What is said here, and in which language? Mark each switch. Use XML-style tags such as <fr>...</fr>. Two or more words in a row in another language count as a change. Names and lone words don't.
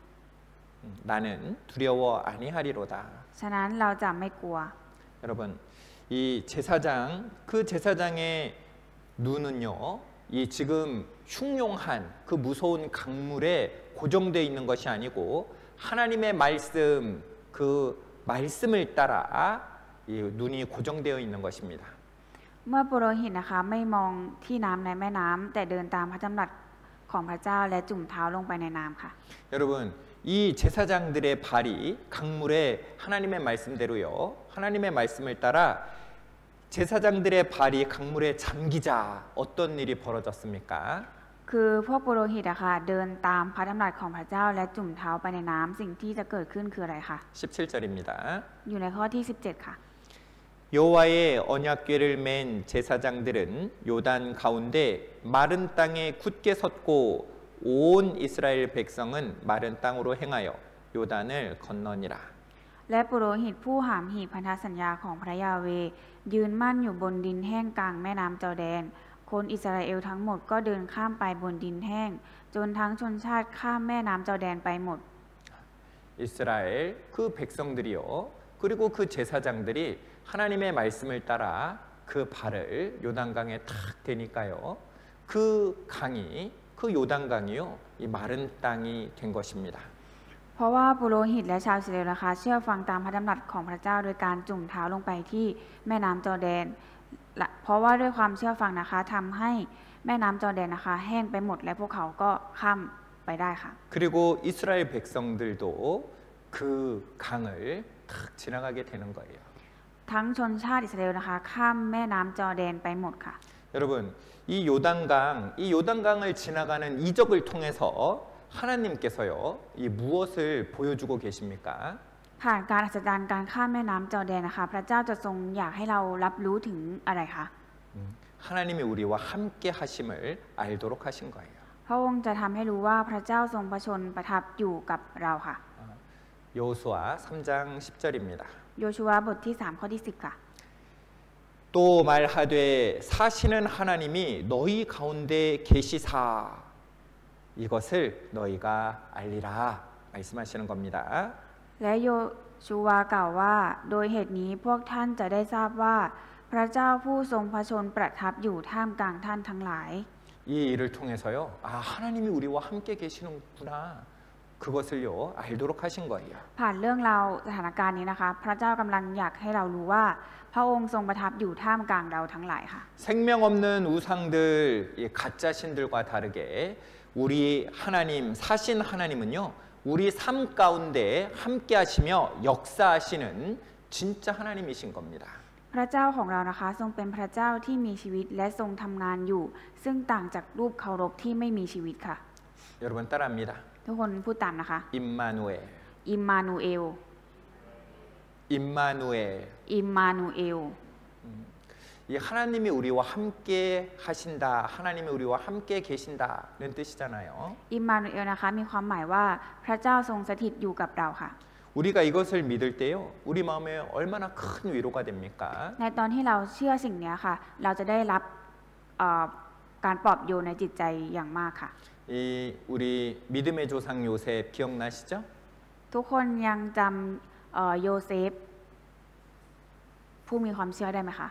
<ko>나는 두려워 아니하리로다.</ko> <th>ฉะนั้นเราจะไม่กลัว</th> <ko>여러분 이 제사장 그 제사장의 눈은요 이 지금 흉용한 그 무서운 강물에 고정되어 있는 것이 아니고 하나님의 말씀 그 말씀을 따라 이 눈이 고정되어 있는 것입니다.</ko> <th>เมื่อปุโรหิตนะคะไม่มองที่น้ำในแม่น้ำแต่เดินตามพระดำรัสของพระเจ้าและจุ่มเท้าลงไปในน้ำค่ะ</th> <ko>여러분 이 제사장들의 발이 강물에 하나님의 말씀대로요 하나님의 말씀을 따라 제사장들의 발이 강물에 잠기자 어떤 일이 벌어졌습니까?</ko> <th>คือพวกปุโรหิตอะค่ะเดินตามพระดำรัสของพระเจ้าและจุ่มเท้าไปในน้ำสิ่งที่จะเกิดขึ้นคืออะไรคะ</th> <ko>17절입니다.</ko> <th>อยู่ในข้อที่17ค่ะ</th> <ko>여호와의 언약궤를 맨 제사장들은 요단 가운데 마른 땅에 굳게 섰고 온 이스라엘 백성은 마른 땅으로 행하여 요단을 건너니라.</ko> <th>และปุโรหิตผู้หามหีบพันธสัญญาของพระยาเวยืนมั่นอยู่บนดินแห้งกลางแม่น้ำจอร์แดนคนอิสราเอลทั้งหมดก็เดินข้ามไปบนดินแห้งจนทั้งชนชาติข้ามแม่น้ำจอร์แดนไปหมด</th> <ko>이스라엘 그 백성들이요 그리고 그 제사장들이 하나님의 말씀을 따라 그 발을 요단강에 탁 대니까요 그 강이 그 요단강이요 이 마른 땅이 된 것입니다.</ko> <th>เพราะว่าปุโรหิตและชาวอิสราเอลนะคะเชื่อฟังตามพระดำรัสของพระเจ้าโดยการจุ่มเท้าลงไปที่แม่น้ำจอร์แดนเพราะว่าด้วยความเชื่อฟังนะคะทำให้แม่น้ำจอร์แดนนะคะแห้งไปหมดและพวกเขาก็ข้ามไปได้ค่ะ</th> <ko>그리고 이스라엘 백성들도 그 강을 탁 지나가게 되는 거예요.</ko> <th>ทั้งชนชาติอิสราเอลนะคะข้ามแม่น้ำจอร์แดนไปหมดค่ะ</th> <ko>여러분 이 요단강을 지나가는 이적을 통해서 하나님께서요 이 무엇을 보여주고 계십니까?</ko> <th>ผ่านการอัศจรรย์การข้ามแม่น้ำจอร์แดนนะคะพระเจ้าจะทรงอยากให้เรารับรู้ถึงอะไรคะ</th> <ko>하나님이 우리와 함께 하심을 알도록 하신 거예요.</ko> <th>พระองค์จะทำให้รู้ว่าพระเจ้าทรงประชนประทับอยู่กับเราค่ะ</th> <ko>여호수아 3장 10절입니다.</ko> <th>โยชูวาบทที่3ข้อที่10ค่ะ</th> <ko>또 말하되 사시는 하나님이 너희 가운데 계시사 이것을 너희가 알리라 말씀하시는 겁니다.</ko> <th>และโยชูวากล่าวว่าโดยเหตุนี้พวกท่านจะได้ทราบว่าพระเจ้าผู้ทรงพระชนประทับอยู่ท่ามกลางท่านทั้งหลาย</th> <ko>이 일을 통해서요 하나님이 우리와 함께 계시는구나 그것을요 알도록 하신 거예요.</ko> <th>ผ่านเรื่องราวสถานการณ์นี้นะคะพระเจ้ากำลังอยากให้เรารู้ว่าพระองค์ทรงประทับอยู่ท่ามกลางเราทั้งหลายค่ะ</th> <ko>생명 없는 우상들 이 가짜 신들과 다르게 우리 하나님 사신 하나님은요 우리 삶 가운데 함께 하시며 역사하시는 진짜 하나님이신 겁니다.</ko> <th>พระเจ้าของเรานะคะทรงเป็นพระเจ้าที่มีชีวิตและทรงทำงานอยู่ซึ่งต่างจากรูปเคารพที่ไม่มีชีวิตค่ะ</th> <ko>여러분 따라합니다.</ko> <th>ทุกคนพูดตามนะคะ</th> <ko>임마누엘</ko> <th>อิมมานูเอล</th> <ko>임마누엘</ko> <th>อิมมานูเอล</th> <ko>이 하나님이 우리와 함께 하신다 하나님이 우리와 함께 계신다는 뜻이잖아요.</ko> <th>อิมมานูเอลนะคะมีความหมายว่าพระเจ้าทรงสถิตอยู่กับเราค่ะ</th> <ko>우리가 이것을 믿을 때요 우리 마음에 얼마나 큰 위로가 됩니까?</ko> <th>ในตอนที่เราเชื่อสิ่งนี้ค่ะเราจะได้รับการปลอบโยนในจิตใจอย่างมากค่ะ</th> <ko>이 우리 믿음의 조상 요셉 기억나시죠?</ko> <th>ทุกคนยังจำโยเซฟผู้มีความเชื่อได้ไหมคะ</th>